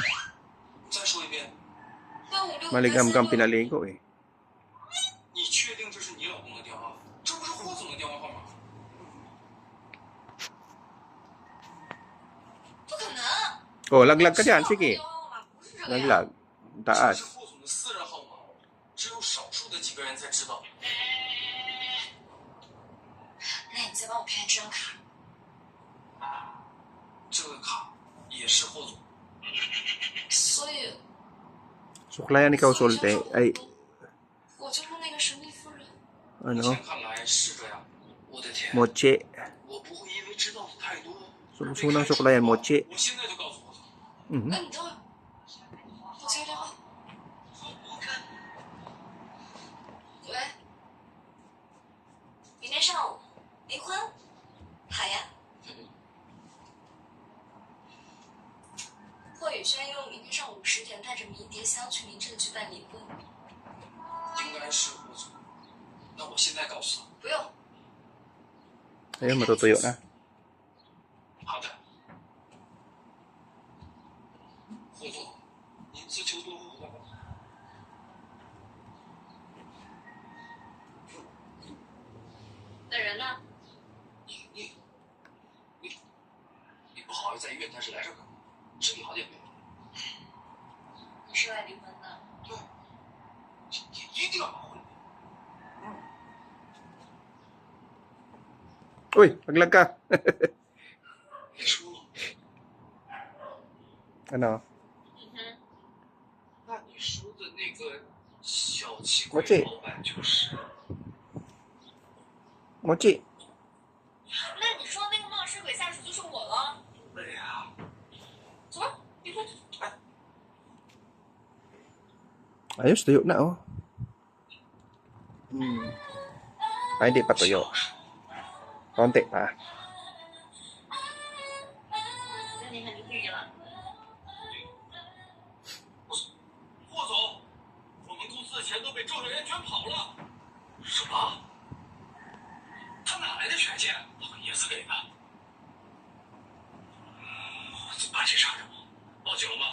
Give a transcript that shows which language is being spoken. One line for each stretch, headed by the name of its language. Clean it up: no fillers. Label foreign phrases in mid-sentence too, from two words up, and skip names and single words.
Filipino: Maligam kang pinaligo, eh.
Chinese: 老公的电话，这不是霍总的电话号码吗？不可能。
Filipino: Oh, laglag ka dyan.
Chinese: 是
Filipino: Sige.
Chinese: 老公的电话号码不是这个呀。
Filipino: Laglag.
Chinese: 这
Filipino: Taas.
Chinese: 是霍总的私人号码，只有少数的几个人才知道。那你再帮我看这张卡。这个卡也是霍总。所以
Filipino: Suklayan ikaw sulti. Ay,
Chinese: 我就是那个神秘夫人。目
Filipino: ano?
Chinese: 前看来是这样。我的天，
Filipino: Mochi.
Chinese: 我不会因为知道的太多。
Filipino: Sunang suklayan, mochi.
Chinese: 我现在就告诉霍总。 Mhm. 哎，你等会儿，我接个电话。喂，明天上午离婚，好呀。霍宇轩约我明天上午10点带着迷迭香去民政局办离婚。应该是霍总。那我现在告诉他。不用。
Filipino: Ayun, matutuyo na.
Chinese: 好的。霍总，您自求多福吧。那人呢？你不好好在医院，但是来这儿干嘛？身体好点没有？你是来离婚的？对，一定要把婚。
Filipino: Uy, laglag ka.
Chinese: 你输了。
Filipino: Ano?
Chinese: 那你说的那个小气鬼我这老板就是？
Filipino: Mochi.
Chinese: 那你说那个冒失鬼下属就是我了？对呀。走吧，离婚。
Filipino: Ayos, tuyo na, oh. Ay, hindi pa tuyo. Konti pa.
Chinese: 那你很绿了。霍总，我们公司的钱都被周小燕卷跑了。什么？他哪来的权钱？老爷子给的。把这杀人吗？报警了吗？